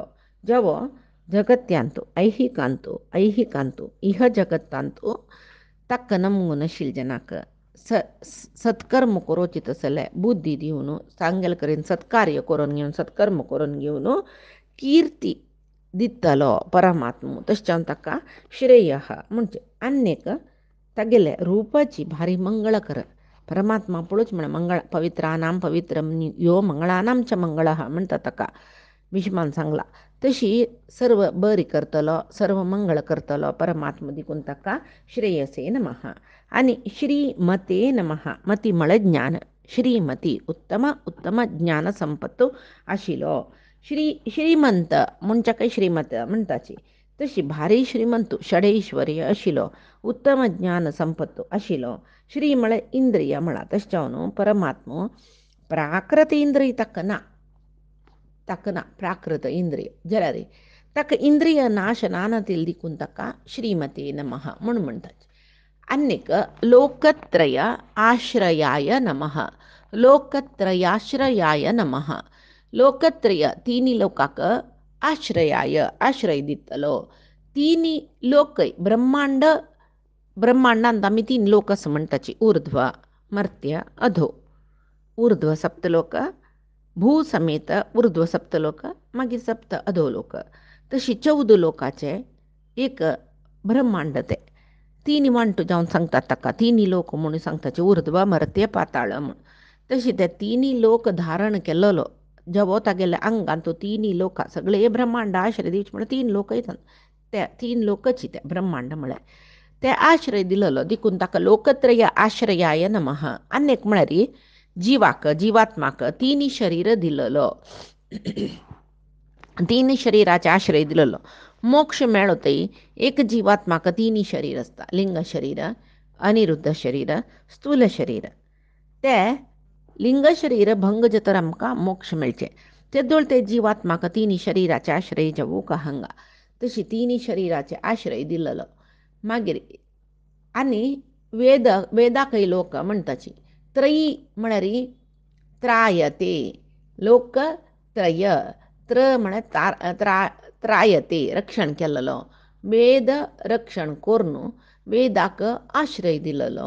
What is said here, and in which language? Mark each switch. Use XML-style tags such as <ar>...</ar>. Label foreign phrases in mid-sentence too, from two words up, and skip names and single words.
<kok>जवो जगत्यांतू ऐहिकांतू इह जगत्तांतू ताका नमून आशिल्ल्या जनाक सत्कर्म करोची तसले बुद्धी दिवन सांगेल करीन सत्कार्य करून घेवन सत्कर्म करून घेवन कीर्ती दितलो परमात्मो. तशें ताका श्रेय म्हणजे. आनीक तागेले रूपाची भारी मंगळ कर. परमात्मा पळोवच म्हळ्यार मंगळ</kok> <sa>पवित्रानां पवित्रम यो मंगळानां च मंगळः</sa> <kok>म्हणटा ताका विश्वान सांगला. तशी सर्व बरी करतलो सर्व मंगळ करतलो परमात्मा देखून ताका</kok> <sa>श्रेयसे नमः.</sa> <kok>आनी</kok> <sa>श्रीमते नमः.</sa> <kok>मती म्हळ्यार ज्ञान. श्रीमती उत्तम उत्तम ज्ञान संपत्त आशिल्लो. श्रीमंत म्हणच्या काही श्रीमत म्हणटाची. तशी भारी श्रीमंत षडैश्वर्य आशिल्लो उत्तम ज्ञान संपत्त आशिल्लो. श्री म्हळ्यार इंद्रिय म्हळा. तशें परमात्मो प्राकृत इंद्रिय ताका ना. प्राकृत इंद्रिय जाल्यार ताका इंद्रिय नाश नानतील देखून ताका</kok> <sa>श्रीमते नमः</sa> <kok>म्हणून म्हणटात. आनीक</kok> <sa>लोकत्रय आश्रयाय नमः. लोकत्रयाश्रयाय नमः.</sa> <kok>लोकत्रय तिनी लोकाक आश्रय दितलो. तिनी लोकय ब्रह्मांडांत आमी तीन लोक असं म्हणटाची. ऊर्ध्व मर्त्य अधो. ऊर्ध्व सप्तलोक भू समेत ऊर्ध्व सप्तलोक मागीर सप्त अधोलोक तशी 14 लोकाचे एक ब्रह्मांड ते तिनी वांटो जावन सांगतात ताका तिनी लोक म्हणून सांगताचे ऊर्ध्व मर्त्य पाताळ म्हण तशी ते तिनी लोक धारण केल्लो जेवो तागेल्या आंगान तो तिनी लोक सगळे ब्रह्मांड आश्रय दिवचे म्हण 3 लोक येतात त्या 3 लोकची ते ब्रह्मांड म्हळ्यार ते आश्रय दिलेलो देखून ताका</kok> <sa>लोकत्रय आश्रयाय नमः</sa> <kok>अनेक म्हळ्यार जीवात्माक तिनी शरीर दिलेलो तिनी शरीराचे आश्रय दिलेलो मोक्ष मेळो थंय एक जीवात्माक तिनी शरीर आसता लिंग शरीर अनिरुद्ध शरीर स्थूल शरीर ते लिंग शरीर भंग जातर आमकां मोक्ष मेळचे तेदोळ ते जीवात्माक तिनी शरीराचे आश्रय जेवूक हांगा तशी तिनी शरीराचे आश्रय दिलेलो मागीर आनी वेदाकय लोक म्हणटाची त्रयी म्हळ्यार त्रायते लोक त्रय म्हळ्यार त्रायते रक्षण केल्लो वेद रक्षण करून वेदाक आश्रय दिलेलो</kok>